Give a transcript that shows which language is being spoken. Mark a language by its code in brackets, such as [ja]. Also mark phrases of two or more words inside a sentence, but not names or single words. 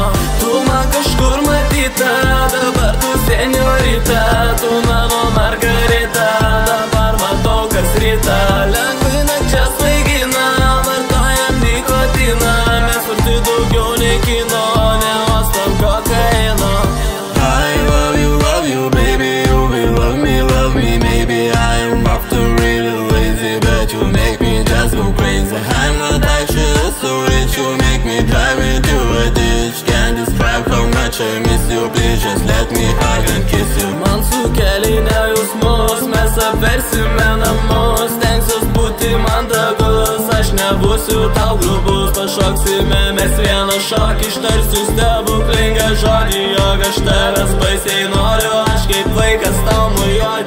[lt] Tu man kažkur matyta, dabar tu senjorita, tu mano Margarita, dabar matau kas rytą. Lengvai nakčia svaigina, vartojam nikotiną, mes verti daugiau nei kino, neuostam kokaino. [en] I love you, baby, you will love me, maybe I am often really lazy, but you make me just go crazy. I'm not actually so rich, you make me drive into a ditch. Can't describe how much I miss you, please just let me hug and kiss you. [lt] Man sukeli nejausmus, mes apversime namus, stengsiuos būti mandagus, aš nebūsiu tau grubus. Pašoksime mes vieną šokį, ištarsiu stebuklingą žodį, jog aš tavęs baisiai noriu, aš kaip vaikas tau mujuoju.